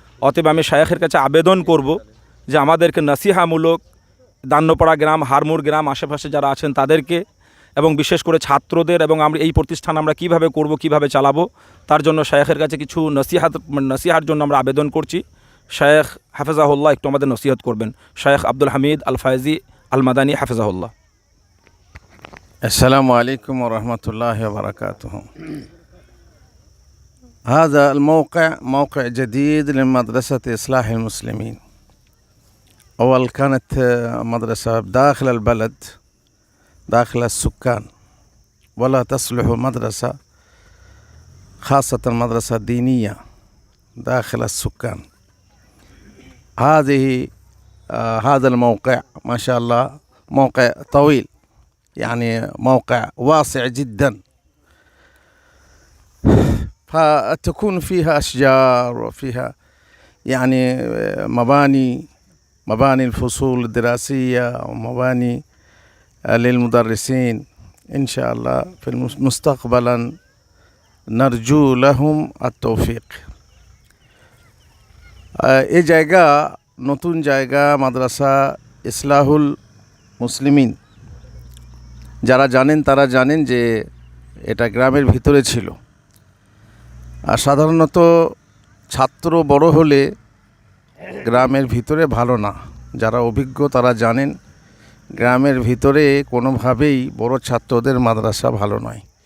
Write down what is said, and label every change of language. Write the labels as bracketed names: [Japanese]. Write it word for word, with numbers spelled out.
[Bangla] অতএব আমি শায়েখের কাছে আবেদন করব যে আমাদেরকে নসিহামূলক দান্নপাড়া গ্রাম, হারমুর গ্রাম, আশেপাশে যারা আছেন তাদেরকে, এবং বিশেষ করে ছাত্রদের, এবং আমরা এই প্রতিষ্ঠান আমরা কিভাবে করব, কিভাবে চালাবো, তার জন্য শায়েখের কাছে কিছু নসিহাত নসিহার জন্য আমরা আবেদন করছি। শেখ হাফেজাহুল্লাহ একটু আমাদের নসিহত করবেন। শেখ আব্দুল হামিদ আল ফায়েজি আল মাদানি হাফেজাহুল্লাহ। [Arabic] আসসালামু আলাইকুম ওরহমতুল্লাহ বারাকাতুহু। هذا الموقع موقع جديد لمدرسة إصلاح المسلمين. أول كانت مدرسة داخل البلد داخل السكان، ولا تصلح مدرسة خاصة مدرسة دينية داخل السكان. هذه آه هذا الموقع ما شاء الله موقع طويل، يعني موقع واسع جدا، فتكون فيها أشجار وفيها يعني مباني مباني الفصول الدراسية ومباني آه للمدرسين. إن شاء الله في مستقبلا نرجو لهم التوفيق. [Bangla] এই জায়গা নতুন জায়গা, মাদ্রাসা ইসলাহুল মুসলিমিন, যারা জানেন তারা জানেন যে এটা গ্রামের ভিতরে ছিল। আর সাধারণত ছাত্র বড় হলে গ্রামের ভিতরে ভালো না, যারা অভিজ্ঞ তারা জানেন গ্রামের ভিতরে কোনোভাবেই বড় ছাত্রদের মাদ্রাসা ভালো নয়।